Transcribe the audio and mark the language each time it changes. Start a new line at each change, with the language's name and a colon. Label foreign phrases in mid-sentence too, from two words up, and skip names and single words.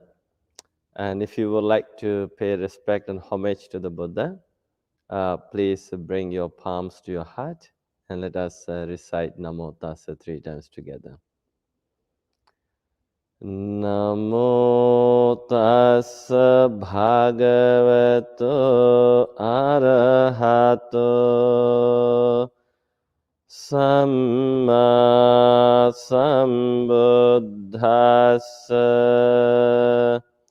English: And if you would like to pay respect and homage to the Buddha, please bring your palms to your heart and let us recite Namo Tassa 3 times together.
Pali: Namo Tassa Bhagavato Arahato Samma Sambuddhassa.